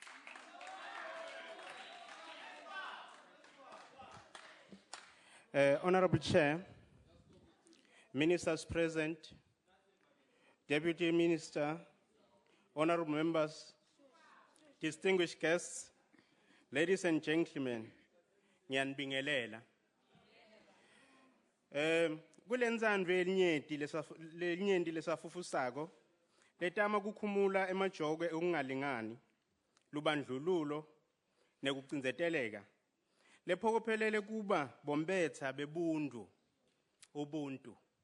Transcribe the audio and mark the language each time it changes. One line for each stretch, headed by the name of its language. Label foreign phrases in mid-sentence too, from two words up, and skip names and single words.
English: Honourable Chair, Ministers present, Deputy Minister, Honourable Members, distinguished guests, ladies and gentlemen,
Swati: ngiyanibingelela. Kulendzandvo elinyenti lesafufusako letama kukhumula emajokwe ekungalingani, lubandlululo nekucindzeteleka lephokophelele kuba bombetsa bebuntu, ubuntu.